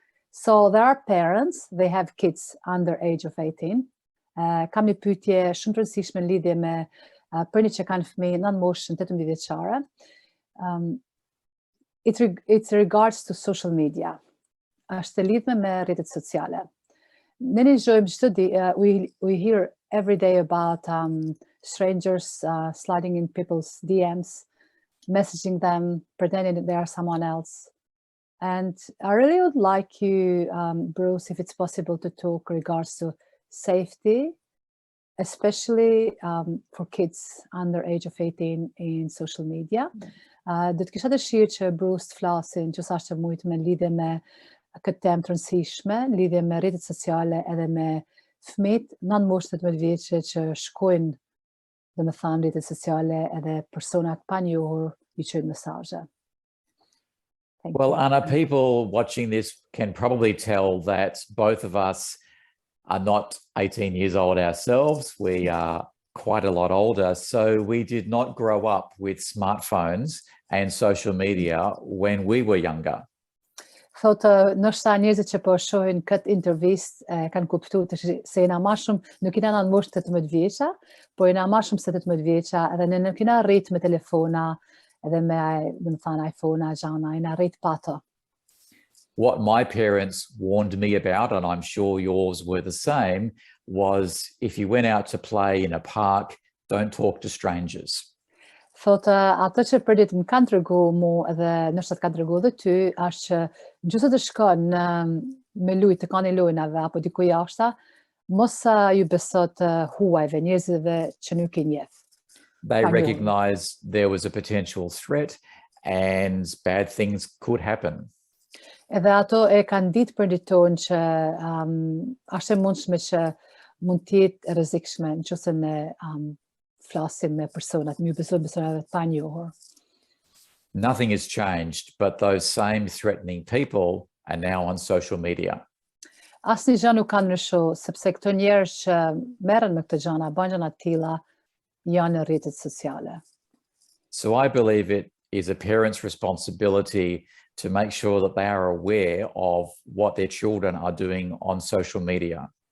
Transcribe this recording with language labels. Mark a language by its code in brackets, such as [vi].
[en] So there are parents, they have kids under age of 18. [sq] Kam një pyetje shumë të rëndësishme në lidhje me për një që kanë fëmijë në moshën 18 vjeçare. [en] It regards to social media. [sq] Është e lidhme me rrjetet sociale. Ne dëgjojmë çdo ditë, [en] we hear every day about strangers sliding in people's DMs, messaging them, pretending that they are someone else. And I really would like you, Bruce, if it's possible to talk regards to safety, especially for kids under age of 18 in social media. [sq] Do të kisha dëshirë që Bruce të flasin që sa është mujt me lidhje me këtë temë të rëndësishme, lidhje me rrjetet sociale edhe me fëmijët nën moshën 18 vjeçë që shkojnë dhe më thanë rrjetet sociale edhe personat pa njohur ju çojnë mesazhe. [en] Thank Well, you. Anna, people watching this can probably tell that both of us are not 18 years old ourselves. We are quite a lot older. So we did not grow up with smartphones and social media when we were younger. [sq] Thotë, ndoshta njerëzit që po shohin këtë intervistë kanë kuptuar se jena më shumë, nuk jena në moshë 18 vjeça, po jena më shumë se 18 vjeça, edhe ne nuk jena rrit me telefona, edhe me, domethënë iPhone-a, gjana, jena rrit pa ato. [en] What my parents warned me about, and I'm sure yours were the same, was if you went out to play in a park, don't talk to strangers. [sq] Thotë, ato që përdit më kanë tregu mu edhe nështë të kanë tregu dhe ty, është që gjusë të shkon me lujt të kanë lojnave apo diku jashta, mos ju besot huajve, njerëzve që nuk I njeh. [en] They recognized there was a potential threat and bad things could happen. [sq] Edhe ato e kanë ditë për diton që është e mundshme që mund t'jetë e rrezikshme nëse ne flasim me personat, më besojmë personave të panjohur. [en] Nothing has changed, but those same threatening people are now on social media. [sq] Asnjë gjë nuk ka ndryshuar, sepse këto njerëz që merren me këto gjëra, bën gjëra të tilla, janë në rrjetet sociale. [en] So I believe it is a parent's responsibility to make sure that they are aware of what their children are doing on social media.